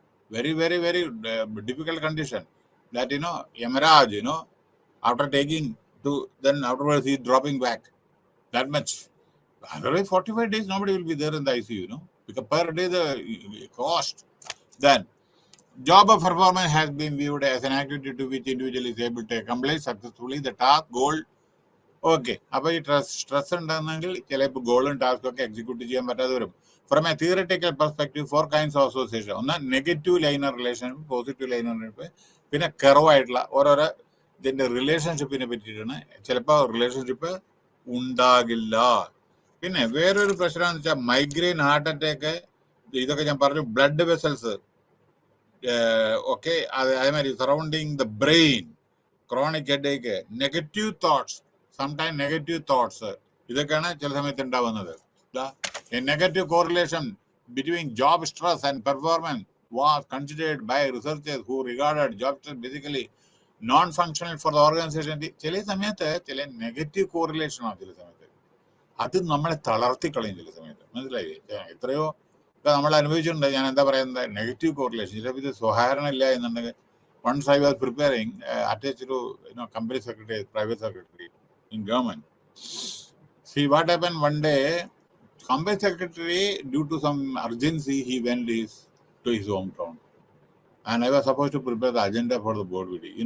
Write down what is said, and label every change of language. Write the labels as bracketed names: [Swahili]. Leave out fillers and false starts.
[English] Very, very, very difficult condition. That, hemorrhage, after taking then afterwards he is dropping back. That much. Otherwise, 45 days, nobody will be there in the ICU, because per day the cost. Then, job of performance has been viewed as an activity to which individual is able to accomplish successfully the task, goal. Okay. [Malayalam] അപ്പോൾ ഈ stress ഉണ്ടെന്നെങ്കിൽ ചിലപ്പോൾ ഗോളും ടാസ്കും ഒക്കെ execute ചെയ്യാൻ പറ്റാതെ വരും. [English] From a theoretical perspective, 4 kinds of association. [Malayalam] ഒന്ന് negative liner relationship, positive liner relationship, പിന്നെ കർവായിട്ടുള്ള ഓരോരോ ഇതിന്റെ റിലേഷൻഷിപ്പിനെ പറ്റിയിട്ടാണ്. ചിലപ്പോൾ റിലേഷൻഷിപ്പ് ഉണ്ടാകില്ല. പിന്നെ വേറൊരു പ്രശ്നമെന്ന് വെച്ചാൽ മൈഗ്രെയിൻ, ഹാർട്ട് അറ്റാക്ക്, ഇതൊക്കെ ഞാൻ പറഞ്ഞു. ബ്ലഡ് വെസൽസ് ഒക്കെ അതേമാതിരി surrounding the brain, chronic headache, negative thoughts, sometime negative thoughts, ഇതൊക്കെയാണ് ചില സമയത്ത് ഉണ്ടാവുന്നത്. [English] A negative correlation between job stress and performance was considered by researchers who regarded job stress basically non-functional for the organization. [Malayalam] ചില സമയത്ത് ചില negative correlation ആണ്. ചില സമയത്ത് അത് നമ്മളെ തളർത്തി കളയും. ചില സമയത്ത് മനസ്സിലായി, എത്രയോ നമ്മൾ അനുഭവിച്ചിട്ടുണ്ട്. ഞാൻ എന്താ പറയുന്നത്, നെഗറ്റീവ് കോറിലേഷൻ. ചിലപ്പോൾ ഇത് സ്വകാരണം ഇല്ല എന്നുണ്ടെങ്കിൽ. [English] once I was preparing attached to company secretary, private secretary in government. See what happened one day. Company secretary, due to some urgency, he went to his hometown, and I was supposed to prepare the agenda for the board meeting.